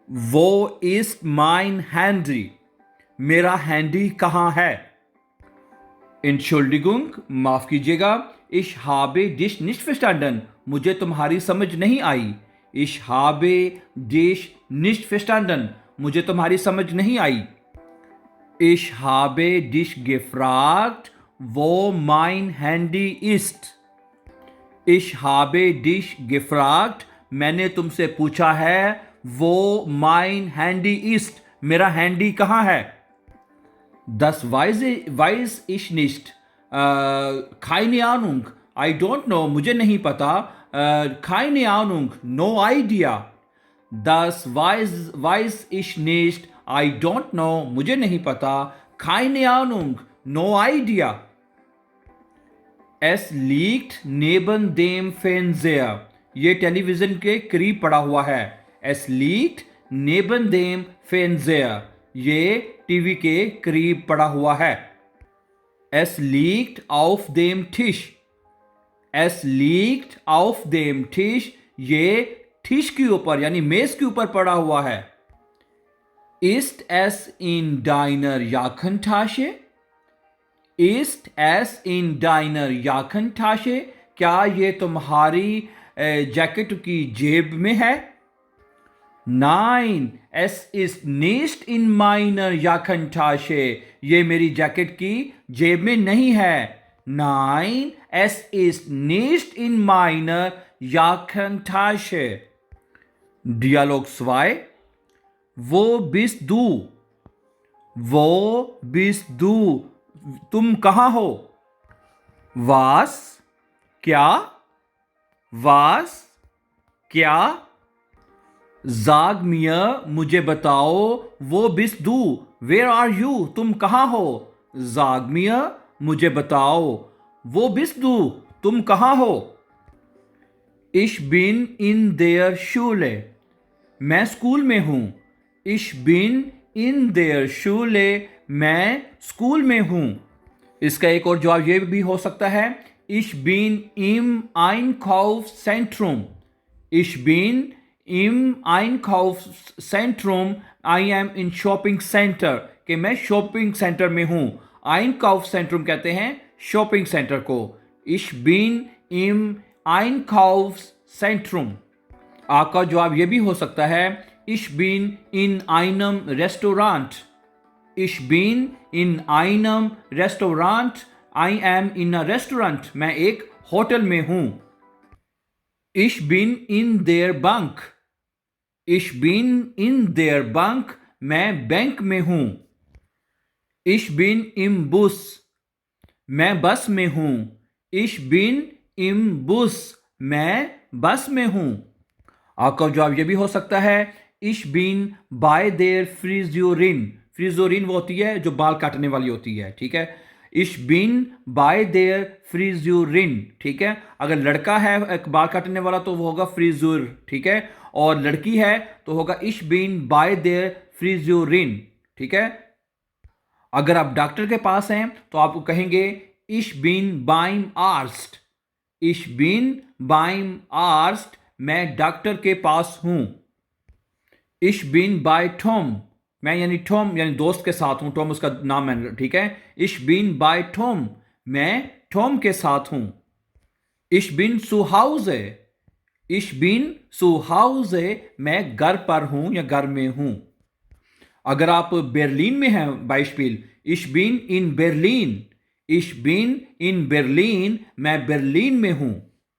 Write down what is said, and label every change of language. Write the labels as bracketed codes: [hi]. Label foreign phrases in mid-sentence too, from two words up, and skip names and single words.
[de] Wo ist mein Handy, [hi] मेरा हैंडी कहाँ है? Entschuldigung, माफ कीजिएगा, [de] ich habe dich nicht verstanden, [hi] मुझे तुम्हारी समझ नहीं आई। [de] Ich habe dich nicht verstanden, [hi] मुझे तुम्हारी समझ नहीं आई। [de] Ich habe dich gefragt, wo mein Handy ist। Ich habe dich gefragt, [hi] मैंने तुमसे पूछा है, वो [de] mein Handy ist, [hi] मेरा हैंडी कहाँ है? [de] Das weiß ich nicht. Keine Ahnung. [en] I don't know. [hi] मुझे नहीं पता। [de] Keine Ahnung. [en] No idea. [de] Das weiß ich nicht. [en] I don't know. [hi] मुझे नहीं पता। [de] Keine Ahnung. [en] No idea. [de] Es liegt neben dem Fernseher. [hi] ये टेलीविजन के करीब पड़ा हुआ है। [de] Es liegt neben dem Fernseher. [hi] ये टीवी के करीब पड़ा हुआ है। [de] Es liegt auf dem Tisch. Es liegt auf dem Tisch. [hi] ये टिश के ऊपर यानी मेज के ऊपर पड़ा हुआ है। [de] Ist es in deiner Jackentasche? Ist es in deiner Jackentasche? [hi] क्या ये तुम्हारी जैकेट की जेब में है? [de] Nein, es ist nicht in meiner Jackentasche. [hi] ये मेरी जैकेट की जेब में नहीं है। [de] Nein, es ist nicht in meiner Jackentasche. Dialog 2. Wo bist du? Wo bist du? [hi] तुम कहाँ हो? [de] Was? क्या? Was? क्या? Sag mir, [hi] मुझे बताओ, [de] Wo bist du, [en] where are you, [hi] तुम कहाँ हो? [de] Sag mir, [hi] मुझे बताओ, [de] Wo bist du, [hi] तुम कहाँ हो? [de] Ich bin in der Schule, [hi] मैं स्कूल में हूँ। [de] Ich bin in der Schule, [hi] मैं स्कूल में हूँ। इसका एक और जवाब ये भी हो सकता है, [de] Ich bin im Einkaufszentrum. Ich bin im Einkaufszentrum. [en] I am in shopping center. [hi] कि मैं शॉपिंग सेंटर में हूँ। Einkaufszentrum कहते हैं शॉपिंग सेंटर को। [de] Ich bin im Einkaufszentrum. [hi] आपका जवाब ये भी हो सकता है, [de] Ich bin in einem Restaurant. Ich bin in einem Restaurant. [en] I am in a restaurant. [hi] मैं एक होटल में हूँ। [de] Ich bin in der Bank. Ich bin in der Bank. [hi] मैं बैंक में हूँ। [de] Ich bin im Bus. [hi] मैं बस में हूँ। [de] Ich bin im Bus. [hi] मैं बस में हूँ। आपका जवाब ये भी हो सकता है, [de] Ich bin bei der Friseurin. [hi] फ्रीजोरिन वो होती है जो बाल काटने वाली होती है, ठीक है। [de] Ich bin bei der Friseurin, [hi] ठीक है। अगर लड़का है एक बाल काटने वाला तो वो होगा फ्रीजूर, ठीक है। और लड़की है तो होगा [de] Ich bin bei der Friseurin, [hi] ठीक है। अगर आप डॉक्टर के पास हैं तो आप कहेंगे [de] Ich bin beim Arzt. Ich bin beim Arzt. [hi] मैं डॉक्टर के पास हूं। [de] Ich bin bei Tom. [hi] मैं यानी टॉम यानी दोस्त के साथ हूं। टॉम उसका नाम है, ठीक है। [de] Ich bin bei Tom. [hi] मैं टॉम के साथ हूं। [de] Ich bin zu Hause. Ich bin zu Hause. [hi] मैं घर पर हूं या घर में हूं। अगर आप बर्लिन में हैं बाइस्पिल, [de] Ich bin in Berlin. Ich bin in Berlin. [hi] मैं बर्लिन में हूं।